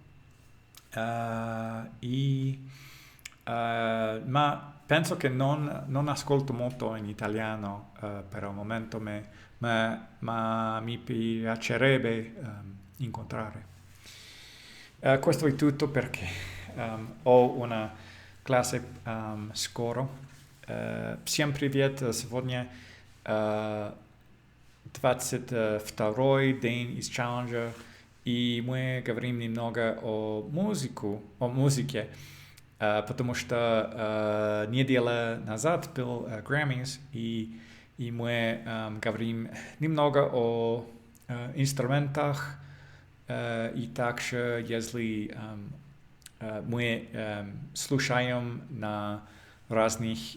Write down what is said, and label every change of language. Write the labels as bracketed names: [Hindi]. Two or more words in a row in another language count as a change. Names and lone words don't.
[Italian] ma penso che non ascolto molto in italiano per il momento ma mi piacerebbe incontrare. Questo è tutto perché ho una classe скоро. [Russian] Всем привет! Сегодня 22-й день из челленджа, и мы говорим немного о музыке, потому что неделя назад был Grammys, и мы говорим немного о инструментах, и также, если мы слушаем на разных